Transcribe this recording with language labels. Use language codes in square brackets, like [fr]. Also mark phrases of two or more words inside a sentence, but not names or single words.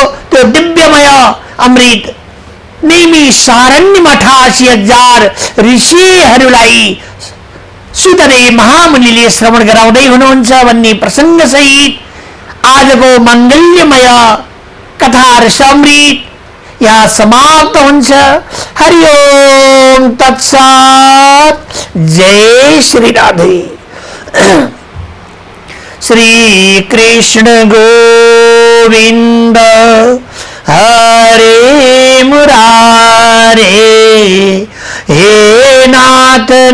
[ne] त्यो दिव्यमय अमृत नेमी सारण्य 88,000 ऋषिहरूलाई सुतदेव महामुनिले श्रवण गराउँदै हुनुहुन्छ भन्ने प्रसंग सहित आजको मंगल्यमय कथा रसामृत यहाँ समाप्त हुन्छ. [sa] हरि ओम तत्सत. जय श्री राधे. श्री कृष्ण गोविंद हरे मुरारे, हे नाथ